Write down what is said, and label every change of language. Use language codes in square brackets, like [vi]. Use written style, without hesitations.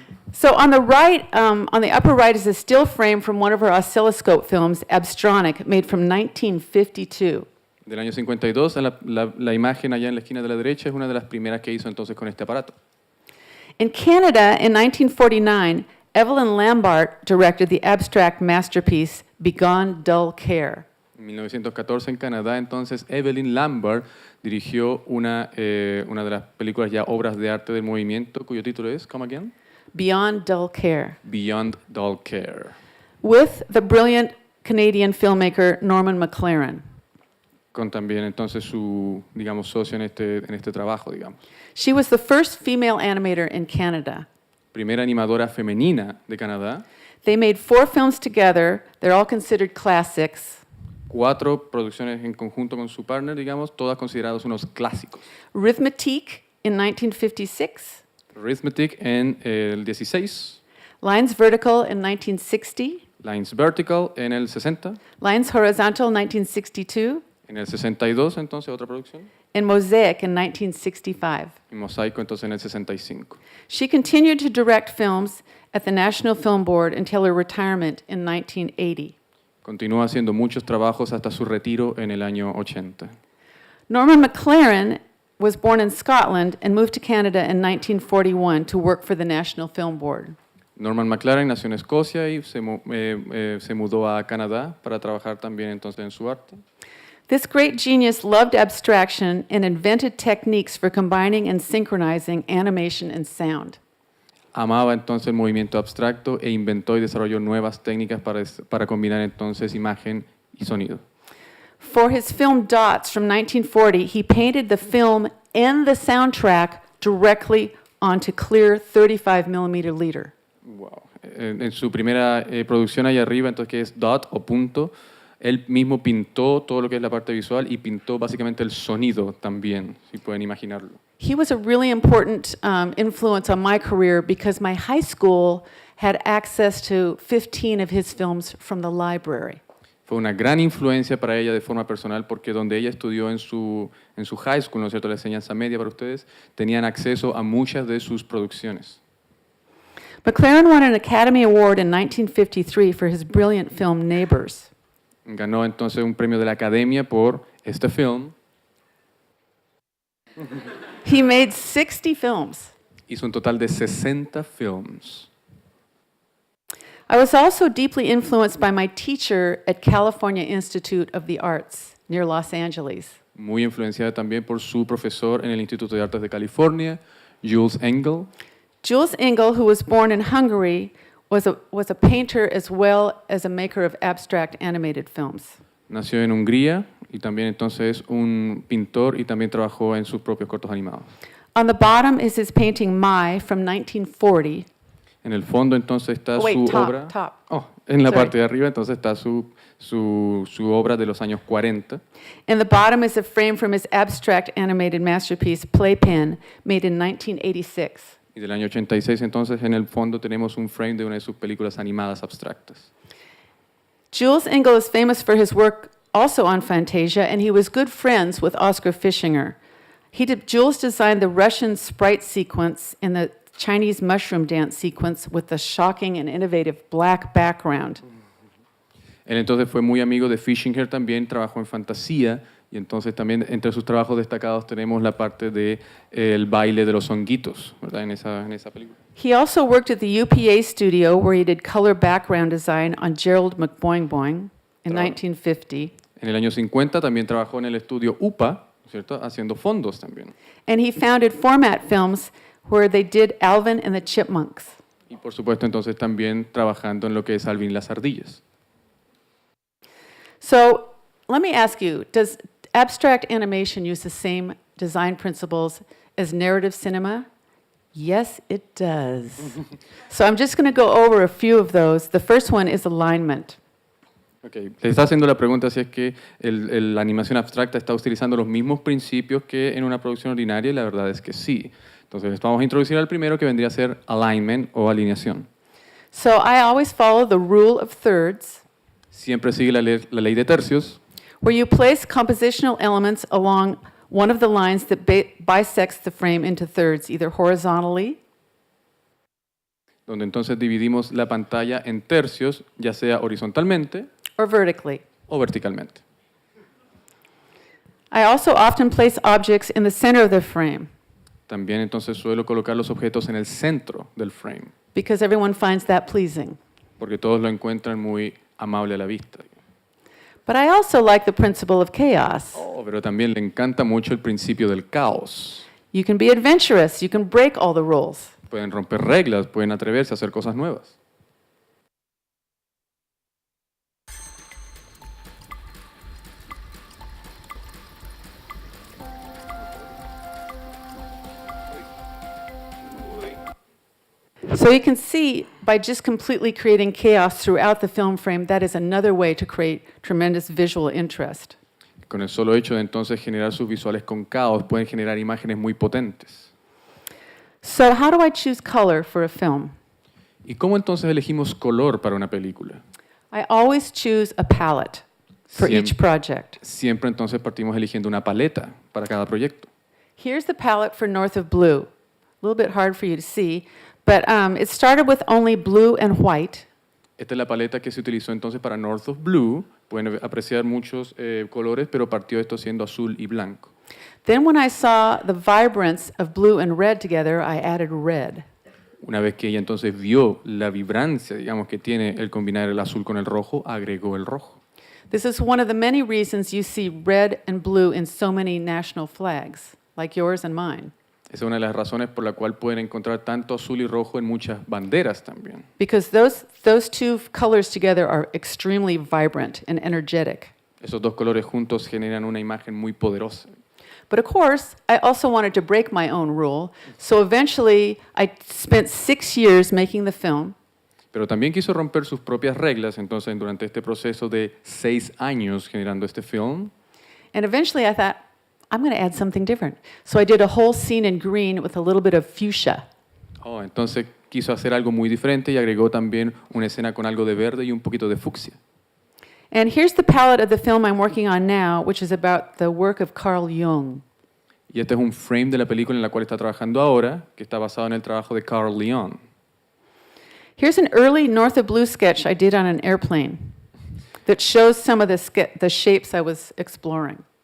[en] So on the right, on the upper right is a still frame from one of her oscilloscope films, Abstronic, made from 1952. [es] del año 52, la imagen allá en la esquina de la derecha es una de las primeras que hizo entonces con este aparato. [en] In Canada, in 1949, Evelyn Lambert directed the abstract masterpiece Begone Dull Care. [es] En 1914 en Canadá, entonces Evelyn Lambert dirigió una de las películas ya obras de arte del movimiento, cuyo título es, [en] come again? Beyond Dull Care, Beyond Dull Care. with the brilliant Canadian filmmaker Norman McLaren. [es] Con también entonces su, digamos, socio en este trabajo, digamos. [en] She was the first female animator in Canada. [es] Primera animadora femenina de Canadá. [en] They made 4 films together. They're all considered classics. [es] 4 producciones en conjunto con su partner, digamos, todas consideradas unos clásicos. [en] Rhythmatique in 1956, [es] Arithmetic en el 16, [en] Lines Vertical in 1960, [es] Lines Vertical en el 60, [en] Lines Horizontal 1962, [es] en el 62 entonces otra producción, [en] and Mosaic in 1965. [es] y Mosaico entonces en el 65. [en] She continued to direct films at the National Film Board until her retirement in 1980. [es] Continuó haciendo muchos trabajos hasta su retiro en el año 80. [en] Norman McLaren was born in Scotland and moved to Canada in 1941 to work for the National Film Board. [es] Norman McLaren nació en Escocia y se mudó a Canadá para trabajar también entonces en su arte. [en] This great genius loved abstraction and invented techniques for combining and synchronizing animation and sound. [es] Amaba entonces el movimiento abstracto e inventó y desarrolló nuevas técnicas para combinar entonces imagen y sonido. [en] For his film Dots from 1940, he painted the film and the soundtrack directly onto clear 35mm leader. Wow. [es] En su primera producción allá arriba, entonces que es dot o punto, él mismo pintó todo lo que es la parte visual y pintó básicamente el sonido también, si pueden imaginarlo. [en] He was a really important influence on my career because my high school had access to 15 of his films from the library. [es] Fue una gran influencia para ella de forma personal porque donde ella estudió en su high school, ¿no es cierto?, la enseñanza media para ustedes, tenían acceso a muchas de sus producciones. [en] McLaren won an Academy Award in 1953 for his brilliant film Neighbors. [es] Ganó entonces un premio de la Academia por este film. [en] He made 60 films. [es] Hizo un total de 60 films. [en] I was also deeply influenced by my teacher at California Institute of the Arts near Los Angeles. [es] Muy influenciada también por su profesor en el Instituto de Artes de California, Jules Engel. [en] Jules Engel, who was born in Hungary, was a painter as well as a maker of abstract animated films. [es] Nació en Hungría y también entonces un pintor y también trabajó en sus propios cortos animados. [en] On the bottom is his painting My from 1940. [es] En el fondo entonces está su obra. [en] Top. [es] En la [en] Sorry. [es] parte de arriba entonces está su obra de los años 40. [en] And the bottom is a frame from his abstract animated masterpiece Playpen, made in 1986. [es] Y del año 86 entonces en el fondo tenemos un frame de una de sus películas animadas abstractas. [en] Jules Engel is famous for his work also on Fantasia, and he was good friends with Oskar Fischinger. Jules designed the Russian sprite sequence in the Chinese mushroom dance sequence with the shocking and innovative black background. [es] Él entonces fue muy amigo de Fischinger también, trabajó en Fantasía y entonces también entre sus trabajos destacados tenemos la parte de el baile de los honguitos, ¿verdad? En esa película. [en] He also worked at the UPA studio where he did color background design on Gerald McBoing Boing in 1950. [es] En el año 50 también trabajó en el estudio UPA, ¿cierto? Haciendo fondos también. [en] And he founded Format Films where they did Alvin and the Chipmunks. [es] Y por supuesto entonces también trabajando en lo que es Alvin y las ardillas. [en] So let me ask you, does abstract animation use the same design principles as narrative cinema? Yes, it does. So I'm just going to go over a few of those. The first one is alignment. Okay. [es] Le está haciendo la pregunta si es que la animación abstracta está utilizando los mismos principios que en una producción ordinaria, y la verdad es que sí. Entonces vamos a introducir al primero, que vendría a ser alignment o alineación. [en] So I always follow the rule of thirds, [es] Siempre sigue la ley de tercios, [en] where you place compositional elements along one of the lines that bisects the frame into thirds, either horizontally [es] donde entonces dividimos la pantalla en tercios, ya sea horizontalmente [en] or vertically. [es] o verticalmente. [en] I also often place objects in the center of the frame [es] También entonces suelo colocar los objetos en el centro del frame, [en] because everyone finds that pleasing. [es] porque todos lo encuentran muy amable a la vista. [en] But I also like the principle of chaos. [es] Pero también le encanta mucho el principio del caos. [en] You can be adventurous, you can break all the rules. [es] Pueden romper reglas, pueden atreverse a hacer cosas nuevas. [en] So you can see, by just completely creating chaos throughout the film frame, that is another way to create tremendous visual interest. [es] Con el solo hecho de entonces generar sus visuales con caos, pueden generar imágenes muy potentes. [en] So how do I choose color for a film? [es] ¿Y cómo entonces elegimos color para una película? [en] I always choose a palette for each project. [es] Siempre entonces partimos eligiendo una paleta para cada proyecto. [en] Here's the palette for North of Blue. A little bit hard for you to see, but it started with only blue and white. [es] Esta es la paleta que se utilizó entonces para North of Blue. Pueden apreciar muchos colores, pero partió esto siendo azul y blanco. [en] Then when I saw the vibrance of blue and red together, I added red. [es] Una vez que ella entonces vio la vibrancia, digamos, que tiene el combinar el azul con el rojo, agregó el rojo. [en] This is one of the many reasons you see red and blue in so many national flags, like yours and mine. [es] Esa es una de las razones por la cual pueden encontrar tanto azul y rojo en muchas banderas también. [en] Because those two colors together are extremely vibrant and energetic. [es] Esos dos colores juntos generan una imagen muy poderosa. [en] But of course, I also wanted to break my own rule, so eventually I spent 6 years making the film. [es] Pero también quiso romper sus propias reglas, entonces durante este proceso de 6 años generando este film, [en] And eventually I thought, I'm going to add something different. So I did a whole scene in green with a little bit of fuchsia. [es] entonces quiso hacer algo muy diferente y agregó también una escena con algo de verde y un poquito de fucsia. [en] And here's the palette of the film I'm working on now, which is about the work of Carl Jung. [es] Y este es un frame de la película en la cual está trabajando ahora, que está basado en el trabajo de Carl Jung. [en] Here's an early North of Blue sketch I did on an airplane that shows some of the shapes I was exploring.